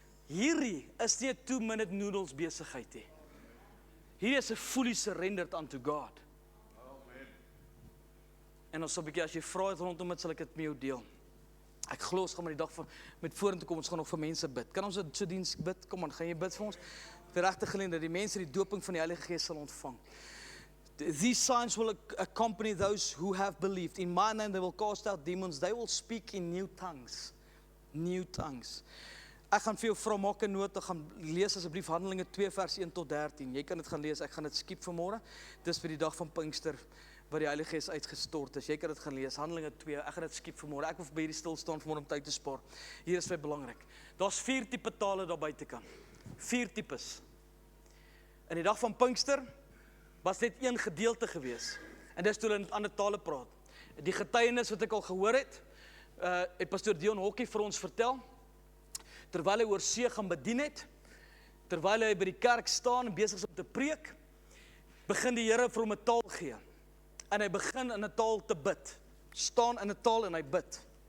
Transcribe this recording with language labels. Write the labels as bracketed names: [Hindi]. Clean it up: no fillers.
[Afrikaans] Hierdie is nie 'n 2-minute noodles besigheid nie. Hierdie is 'n [English] fully surrendered unto God. [Afrikaans] En ons sal 'n bietjie, as jy vra het rondom dit, sal ek dit met jou deel. Ek glo ons gaan met die dag van met vorentoe kom, ons gaan nog vir mense bid. Kan ons so diens bid? Kom aan, gaan jy bid vir ons? Die regte geleentheid, die mense die doping van die Heilige Gees sal ontvang. [English] These signs will accompany those who have believed. In my name they will cast out demons. They will speak in new tongues. New tongues. [Afrikaans] Ek gaan vir jou vra, maak 'n noot, gaan lees asseblief Handelinge 2 vers 1 tot 13. Jy kan dit gaan lees, ek gaan dit skiep vanmôre. Dis vir die dag van Pinkster, wat die Heilige Gees uitgestort is. Jy kan dit gaan lees, Handelinge 2, ek gaan dit skiep vanmôre. Ek wil by hierdie stil staan vanmôre om tyd te spaar. Hier is baie belangrik. Daar's 4 tipe tale daar buitekant. 4 tipes. In die dag van Pinkster was net een gedeelte gewees. En dis toe hulle in ander tale praat. Die getuienis wat ek al gehoor het, het pastoor Dion Hokkie vir ons vertel, terwyl hy oor see gaan bedien het, terwyl hy by die kerk staan en besig is om te preek, begin die Here vir hom 'n taal gee. En hy begin in 'n taal te bid. Staan in 'n taal en hy bid.